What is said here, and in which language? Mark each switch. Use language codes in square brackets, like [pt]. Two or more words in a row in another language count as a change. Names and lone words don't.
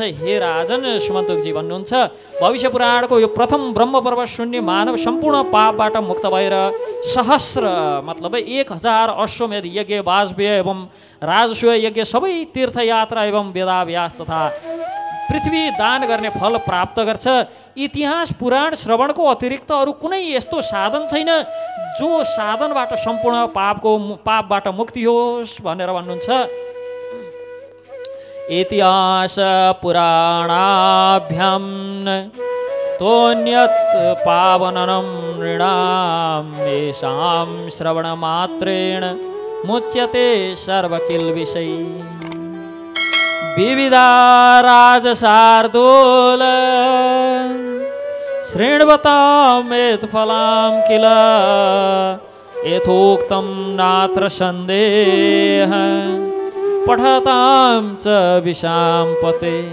[ne] हे राजन सुमन्तोकजी भन्नुहुन्छ भविष्य पुराणको यो प्रथम ब्रह्म पर्व सुन्ने मानव सम्पूर्ण पापबाट मुक्त भएर सहस्र मतलब 1000 अश्वमेध यज्ञ वाजपेय एवं राजसूय यज्ञ सबै तीर्थयात्रा एवं वेदाभ्यास तथा पृथ्वी दान गर्ने फल प्राप्त गर्छ। इतिहास पुराण श्रवणको अतिरिक्त अरू कुनै यस्तो साधन छैन जो साधनबाट सम्पूर्ण पापबाट मुक्ति होस् भनेर भन्नुहुन्छ। [sa] इतिहास पुराणाभ्यां तोन्यत् पावननं नृणां येषां श्रवणमात्रेण मुच्यते सर्वकिल्बिषै। विविधा राजशार्दूल शृण्वतामेतफलां किल यथोक्तं नात्र सन्देह पठतां च विशाम्पते।